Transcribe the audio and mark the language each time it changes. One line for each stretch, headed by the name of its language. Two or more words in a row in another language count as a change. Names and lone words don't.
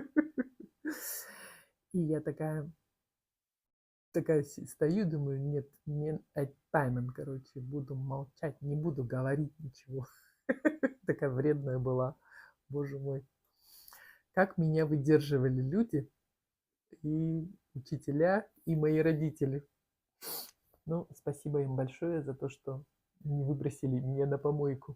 Russian: И я такая стою, думаю, нет,
Kazakh: мен айтпаймын, короче,
Russian: буду молчать, не буду говорить ничего. Такая вредная была, боже мой. Как меня выдерживали люди, и учителя, и мои родители. Ну, спасибо им большое за то, что не выбросили меня на помойку.